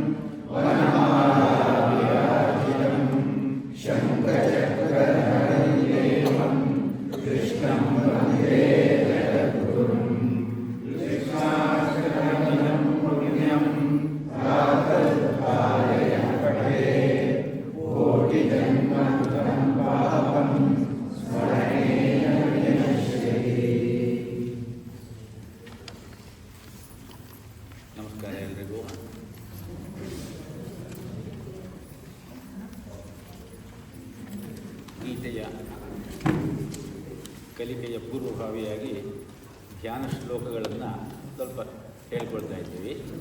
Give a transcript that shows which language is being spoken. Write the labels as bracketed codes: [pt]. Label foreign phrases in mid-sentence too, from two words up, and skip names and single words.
[sa] ವನಮಾಲಾವಿರಾಜಿತಂ ಶಂಖಚಕ್ರಧರಂ ಕೃಷ್ಣಂ ವಂದೇ ಜಗದ್ಗುರುಂ ಕೃಷ್ಣಾಷ್ಟಕಮಿದಂ ಪುಣ್ಯಂ ಪ್ರಾತಃಕಾಲೇ ಪಠೇ ಕೋಟಿಜನ್ಮಕೃತಂ ಪಾಪಂ ಸ್ಮರಣೇನ ವಿನಶ್ಯತಿ. [kn] ನಮಸ್ಕಾರ ಎಲ್ರಿಗೂ. ಗೀತೆಯ ಕಲಿಕೆಯ ಪೂರ್ವಭಾವಿಯಾಗಿ ಧ್ಯಾನ ಶ್ಲೋಕಗಳನ್ನು ಸ್ವಲ್ಪ ಹೇಳ್ಕೊಳ್ತಾ ಇದ್ದೀವಿ.